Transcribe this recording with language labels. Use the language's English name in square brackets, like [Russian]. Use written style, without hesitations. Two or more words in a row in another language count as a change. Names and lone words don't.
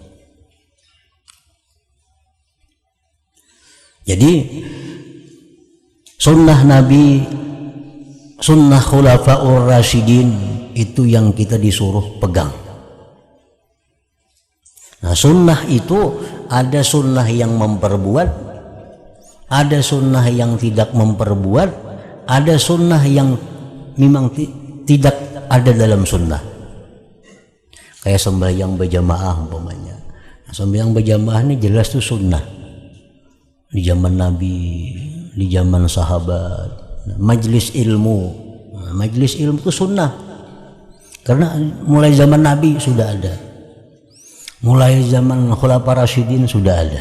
[Indonesian] Jadi sunnah Nabi, sunnah khulafaur rasyidin itu yang kita disuruh pegang. Nah, sunnah itu ada sunnah yang memperbuat, ada sunnah yang tidak memperbuat, ada sunnah yang memang tidak ada dalam sunnah. Kayak sembahyang berjamaah umpamanya. Nah, sembahyang berjamaah ini jelas tuh sunnah di zaman Nabi, di zaman sahabat. Nah, majelis ilmu itu sunnah karena mulai zaman Nabi sudah ada, mulai zaman Khulafaur Rasyidin sudah ada.